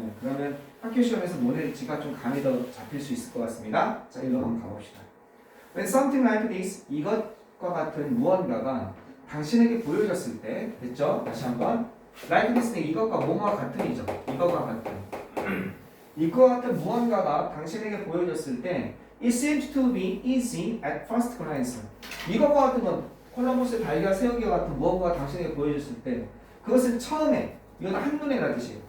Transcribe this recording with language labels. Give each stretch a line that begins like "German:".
Korean: 그러면 학교 시험에서 뭐 낼지가 좀 감이 더 잡힐 수 있을 것 같습니다. 자, 일로 한번 가봅시다.
English: When something like this,
Korean: 이것과 같은 무언가가 당신에게 보여졌을 때, 됐죠? 다시 한번. Like this는 이것과 뭐뭐와 같은이죠. 이것과 같은. 이것과 같은 무언가가 당신에게 보여졌을 때,
English: it seems to be easy at first glance.
Korean: 이것과 같은 건 콜럼버스의 달걀 세우기와 같은 무언가가 당신에게 보여졌을 때, 그것은 처음에 이건 한눈에라는 뜻이에요.